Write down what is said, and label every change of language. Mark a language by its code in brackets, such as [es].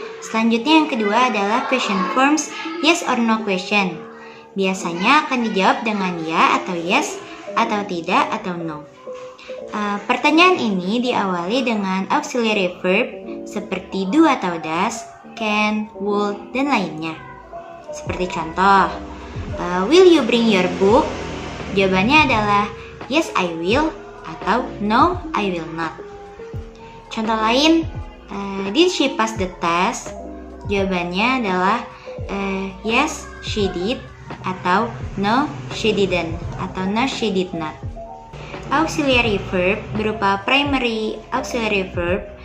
[id] Selanjutnya yang kedua adalah question forms yes or no question. Biasanya akan dijawab dengan ya atau yes, atau tidak atau no. Pertanyaan ini diawali dengan auxiliary verb seperti do atau does, can, would, dan lainnya. Seperti contoh, [en] will you bring your book? [id] Jawabannya adalah [en] yes I will atau no I will not. [id] Contoh lain, [en] did she pass the test? [id] Jawabannya adalah [en] yes, she did, atau no, she didn't, atau no, she did not. Auxiliary verb berupa primary auxiliary verb